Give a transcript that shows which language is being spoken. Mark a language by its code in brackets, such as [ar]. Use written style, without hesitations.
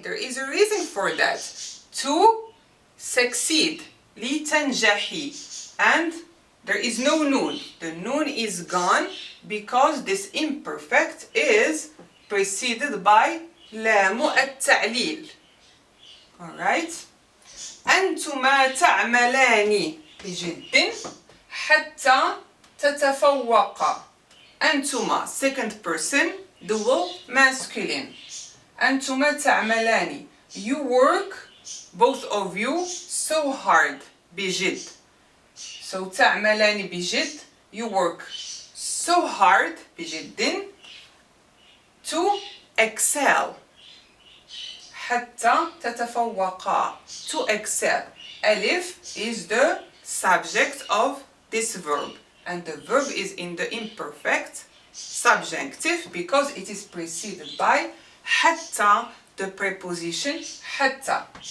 [en] There is a reason for that. To succeed. لتنجحي. And there is no noon. The noon is gone because this imperfect is preceded by لام التعليل. Alright? [ar] أنتما تعملان بجد حتى تتفوقا. [en] أنتما second person dual masculine. [ar] أنتما تعملان. [en] You work, both of you, so hard. [ar] بجد. So تعملان بجد. [en] You work so hard بجد to excel. [ar] حتى تتفوقا. [en] To excel. ألف is the subject of this verb. And the verb is in the imperfect subjunctive because it is preceded by حتى, the preposition حتى.